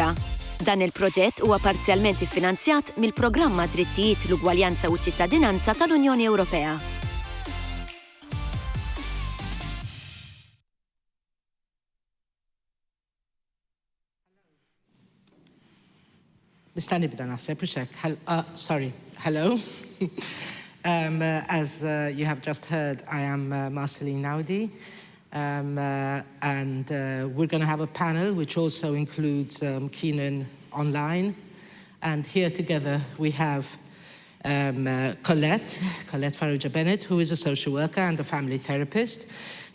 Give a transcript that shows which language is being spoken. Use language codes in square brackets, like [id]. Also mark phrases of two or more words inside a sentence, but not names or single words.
[mt] Dan il-proġett huwa parzjalment iffinanzjat mill-Programma Drittijiet, l-Ugwaljanza u ċ-Ċittadinanza tal-Unjoni Ewropea. Nista' nibda naħseb u hekk. [en] Sorry. Hello. As you have just heard, I am Marceline Manaudi, and we're going to have a panel which also includes Keenan online. And here together we have Colette Farrugia-Bennett, who is a social worker and a family therapist.